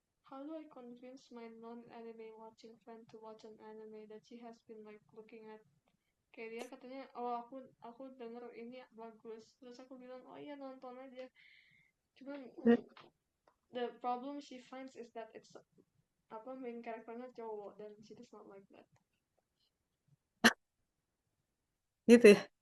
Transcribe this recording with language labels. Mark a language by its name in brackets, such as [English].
[English] How do I convince my non-anime watching friend to watch an anime that she has been like looking at? [Indonesian] Kayak dia katanya, oh aku denger ini bagus. Terus aku bilang, oh iya nonton aja. [English] Cuman the problem she finds is that it's [Indonesian] apa [English] main [Indonesian] karakternya cowok dan [English] she does not like that. [Indonesian] gitu ya.